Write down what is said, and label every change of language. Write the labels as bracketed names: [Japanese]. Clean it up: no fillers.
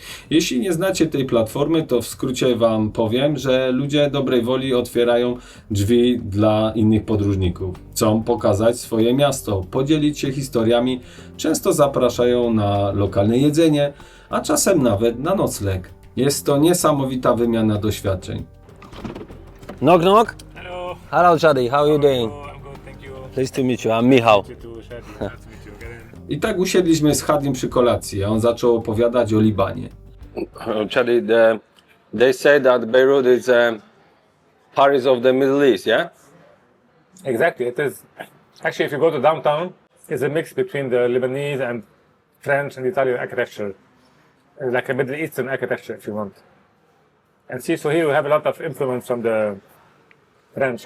[Polish] Jeśli nie znacie tej platformy, to w skrócie wam powiem, że ludzie dobrej woli otwierają drzwi dla innych podróżników. Chcą pokazać swoje miasto, podzielić się historiami, często zapraszają na lokalne jedzenie, a czasem nawet na nocleg. Jest to niesamowita wymiana doświadczeń. [English] Knock knock. Hello. Hello Shadi, how are you doing? Oh, I'm good, thank you. Pleased to meet you, I'm Michał. You too, Shadi. Nice to meet you. Get in. [Polish] I tak usiedliśmy z Hadim przy kolacji, a on zaczął opowiadać o Libanie. [English] Shadi, they say that Beirut is Paris of the Middle East, yeah? Exactly, it is. Actually, if you go to downtown, it's a mix between the Lebanese and French and Italian architecture. Like a Middle Eastern architecture, if you want. And see, so here we have a lot of influence from the French.